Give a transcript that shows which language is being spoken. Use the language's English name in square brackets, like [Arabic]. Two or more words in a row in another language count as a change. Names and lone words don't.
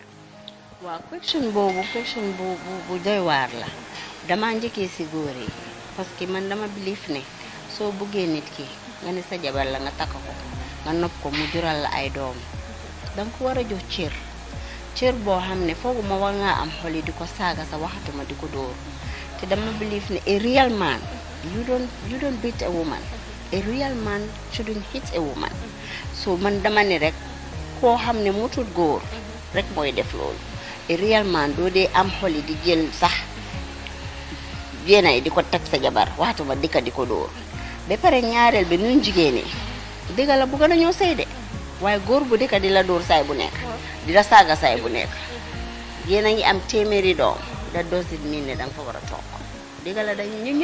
[Wolof] waaw question bu doy waar la dama njëkkee ci góor yi [French] parce que [Wolof] man dama believe ne soo buggee nit ki nga ne sa jabar la nga takk ko nga nopp ko mu jural la ay doom danga ko war a jox cër boo xam ne foogu ma war ngaa am xol yi di ko saaga sa waxatuma di ko dóor te dama believe ne [English] a real man you don't beat a woman, a real man shouldn't hit a woman. [Wolof] So man dama ne rek koo xam ne mutul góor rek mooy def loolu. [English] A real man [Wolof] doo dee am xoli di jël sax yéenay di ko teg sa jabar waxtuma dikka di ko dóor ba pare ñaareel bi ñun jigéen ñi dëgg la bëgg nañoo sëy de waaye góor bu dikka di la dóor saay bu nekk di la saaga saay bu nekk yéen a ngi am téeméeri doom da dosit miin ne danga fa war a toog dëgg la dañu ñun